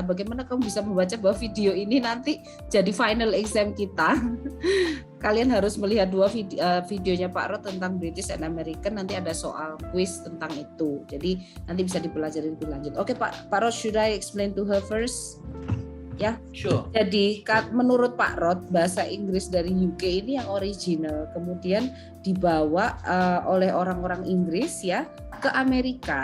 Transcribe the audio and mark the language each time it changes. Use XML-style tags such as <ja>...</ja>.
<id>Bagaimana kamu bisa membaca bahwa video ini nanti jadi final exam kita? Kalian harus melihat 2 videonya Pak Rod tentang British and American. Nanti ada soal quiz tentang itu. Jadi nanti bisa dipelajari lebih lanjut.</id> <en>Oke Pak Rod, should I explain to her first?</en> <id>Ya.</id> <en>Sure.</en> <id>Jadi menurut Pak Rod, bahasa Inggris dari UK ini yang original, kemudian dibawa oleh orang-orang Inggris ya ke Amerika.</id>